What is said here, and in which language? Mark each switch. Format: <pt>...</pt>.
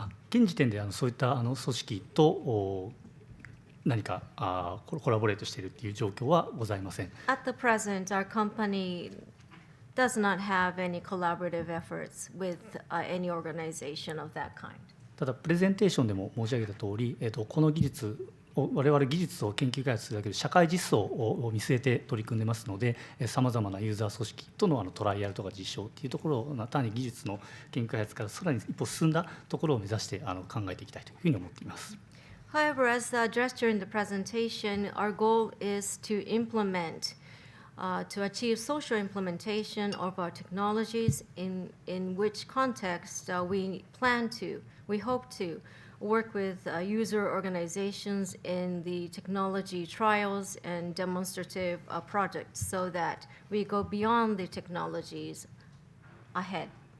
<ja>現時点でそういった組織と何かコラボレートしているという状況はございません。</ja> <en>At the present, our company does not have any collaborative efforts with any organization of that kind.</en> <ja>ただプレゼンテーションでも申し上げた通り、この技術我々技術を研究開発するだけで社会実装を見据えて取り組んでますので、さまざまなユーザー組織とのトライアルとか実証っていうところを単に技術の研究開発からさらに一歩進んだところを目指して考えていきたいというふうに思っています。</ja> <en>However, as addressed during the presentation, our goal is to implement, to achieve social implementation of our technologies in which context we hope to work with user organizations in the technology trials and demonstrative projects so that we go beyond the technologies ahead.</en>